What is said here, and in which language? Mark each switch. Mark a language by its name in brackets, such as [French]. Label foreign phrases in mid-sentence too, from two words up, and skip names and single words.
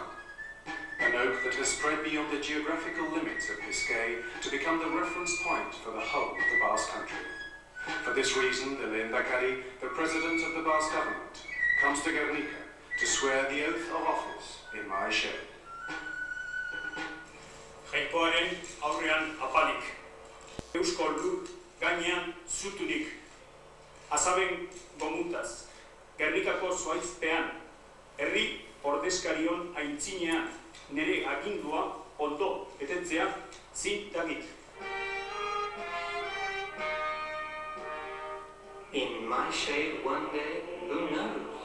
[English] An oak that has spread beyond the geographical limits of Biscay to become the reference point for the whole of the Basque country. For this reason, the Lehendakari, the President of the Basque government, comes to Guernica to swear the oath of office in my shade. [Basque] Jainkoaren aurrean apalik, Eusko Lur gainean zutunik, azaben gomutaz, Gernikako zuaizpean, herri ordezkarion aintzinean, nere agindua ondo betetzea zin dagit. [English] In my shade one day, who knows?